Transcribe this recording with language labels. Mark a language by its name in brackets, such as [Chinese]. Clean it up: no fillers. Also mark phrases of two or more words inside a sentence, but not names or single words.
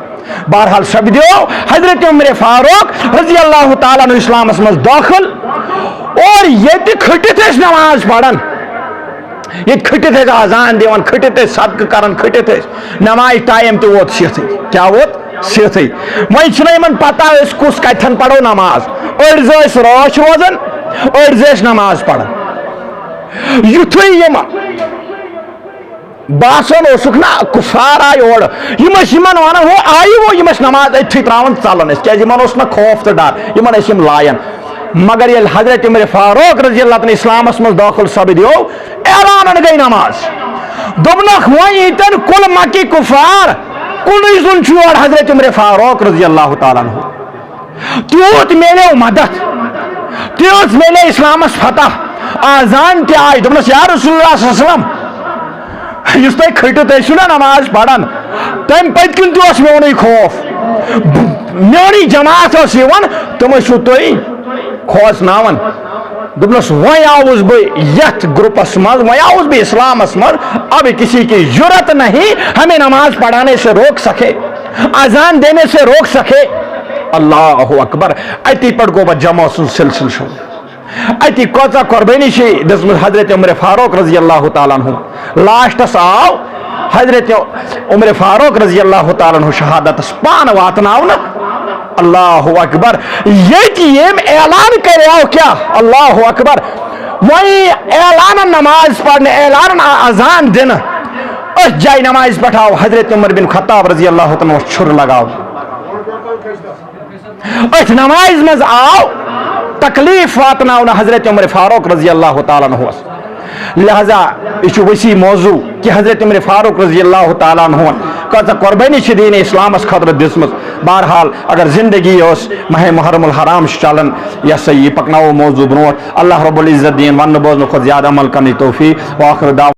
[Kashmiri] بہرحال سپدیو حضرت عمر فاروق [Arabic] رضی اللہ تعالیٰ عنہ [Kashmiri] اسلام من داخل اور یہ کھٹت نماز پڑھن یہ کھٹت اذان دیوان کھٹت صدقہ کرن کھٹت نماز ٹائم تو ووت سیتھی کیا ووت سیتھی وہیں چھنا یمن پتہ اس کس کتھن پڑھو نماز أڑزس راش روزان أڑزس نماز پڑھن یتھے یمن باسان اوسک نا کفار آئی اور یمس یمن ونان ہو آئی وہ یمس نماز اتھی تراون ژلن اس کیازِ یمن اوس نا خوف تو ڈر یمن ٲسۍ یِم لایان مگر یل حضرت عمر فاروق [Arabic] رضی اللہ عنہ [Kashmiri] اسلامس من داخل سپدیو اعلان گئی نماز دوپنکھ وۄنۍ ییٚتٮ۪ن کُل مکی کفار کُنُے زوٚن چھُ حضرت عمر فاروق [Arabic] رضی اللہ تعالیٰ عنہ [Kashmiri] تیوٗت میلیو مدد تیوٗت میلے اسلامس فتح آزان تہِ آیہِ دوٚپنس [Arabic] یا رسول اللہ صلی اللہ علیہ وسلم [Kashmiri] یُس تۄہہِ کھٔٹِتھ ٲسِو نا نماز پران تمہِ پٔتۍ کِنۍ تہِ اوس میونُے خوف میونٕے جماعت ٲس یِوان تِم ٲسِو تُہۍ کھوژناوان دوپنس وۄنۍ آوُس بہٕ یتھ گروپس منٛز وۄنۍ آوُس بہٕ اسلامس منٛز [Urdu] اب کسی کی ضرورت نہیں ہمیں نماز پڑھانے سے روک سکے اذان دینے سے روک سکے. [Arabic] اللہ اکبر [Kashmiri] اتی پٹ گو جمع سن سلسل شو اتی کوتا قربانی چھ دسمت حضرت عمر فاروق [Arabic] رضی اللہ تعالیٰ عنہ [Kashmiri] لاسٹس آو حضرت عمر فاروق [Arabic] رضی اللہ تعالیٰ عنہ [Kashmiri] شہادت پان واتناونا. [Arabic] اللہ اکبر [Kashmiri] یہ اعلان کرو کیا [Arabic] اللہ اکبر [Kashmiri] وہی اعلان نماز پڑھنے اعلان اذان دن اس جائے نماز پڑھاؤ حضرت عمر بن خطاب [Arabic] رضی اللہ عنہ [Kashmiri] چھر لگاؤ اس نماز مز آؤ تکلیف واتناؤ حضرت عمر فاروق [Arabic] رضی اللہ تعالیٰ عنہ. [Kashmiri] لہذا یہ وسیع موضوع کہ حضرت عمر فاروق [Arabic] رضی اللہ تعالیٰ عنہ [Kashmiri] کتا قربانی دین اسلامس خطر دسمت. بہرحال اگر زندگی اس ماہ محرم الحرام چلان یہ سا یہ پکناو موضوع برو [Arabic] اللہ رب العزت [Kashmiri] دین ون بوزن خود زیادہ عمل کرنے توفیق. [Arabic] وآخر دعوانا